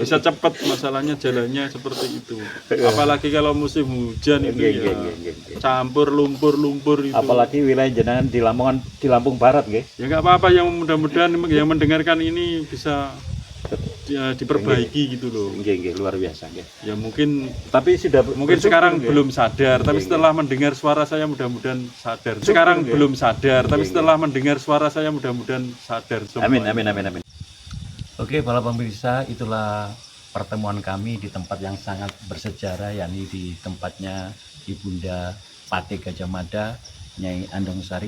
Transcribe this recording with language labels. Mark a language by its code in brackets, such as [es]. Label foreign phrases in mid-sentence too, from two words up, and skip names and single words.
[id] bisa cepat, masalahnya jalannya seperti itu. Apalagi kalau musim hujan itu Iya, ya iya, iya, iya, iya. campur lumpur itu. Apalagi wilayah jenengan di Lamongan, di Lampung Barat nggih. Ya nggak apa-apa, yang mudah-mudahan yang mendengarkan ini bisa diperbaiki gitu loh. Nggih, nggih, luar biasa nggih. Ya mungkin Mungkin sekarang nggih. belum sadar, tapi Iya, setelah mendengar suara saya mudah-mudahan sadar. Sekarang nggih. belum sadar, tapi Iya, setelah mendengar suara saya mudah-mudahan sadar semua. Amin, amin, amin, amin. Oke, para pemirsa, itulah pertemuan kami di tempat yang sangat bersejarah, yakni di tempatnya Ibunda Pati Gajah Mada, Nyai Andong Sari.